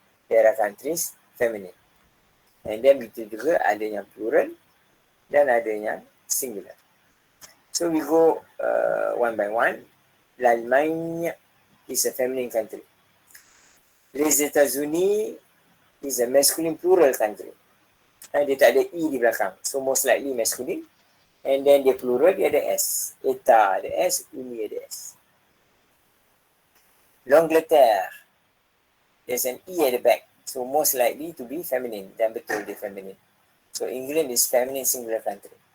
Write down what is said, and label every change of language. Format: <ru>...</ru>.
<en>There are countries feminine.</en> <ms>And then begitu juga ada yang plural dan ada yang singular.</ms> <en>So we go one by one. L'Allemagne is a feminine country. Les États-Unis is a masculine plural country.</en> <ms>Dia tak ada E di belakang.</ms> <en>So most likely masculine. And then</en> <ms>dia plural, dia ada S. État ada S, Uni ada S.</ms> <en>L'Angleterre, there's an E at the back. So most likely to be feminine.</en> <ms>Dan betul dia feminine.</ms> <en>So England is feminine singular country.</en>